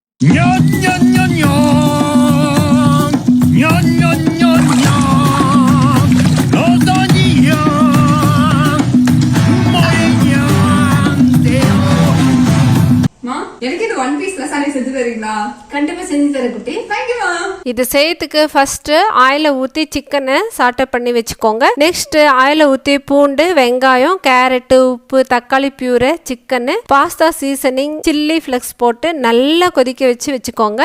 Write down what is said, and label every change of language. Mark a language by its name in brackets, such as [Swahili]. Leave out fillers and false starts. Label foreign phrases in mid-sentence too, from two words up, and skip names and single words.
[Tamil] Nyan, nyan, nyan, nyan. Nyan, nyan, nyan, nyan. Lasagna. Moje nyan, deo. மா எனக்கு இது [English] one piece [Tamil] லசானி செஞ்சு தரீங்களா? கண்டிப்பா செஞ்சு தர குட்டி. தேங்க்யூமா. இது செய்யறதுக்கு ஃபர்ஸ்ட் ஆயில ஊற்றி சிக்கனை சாட்டை பண்ணி வச்சுக்கோங்க. நெக்ஸ்ட் ஆயில ஊற்றி பூண்டு, வெங்காயம், கேரட்டு, உப்பு, தக்காளி பியூரை, சிக்கனு, [English] pasta seasoning, chilli flakes [Tamil] போட்டு நல்லா கொதிக்க வச்சுக்கோங்க.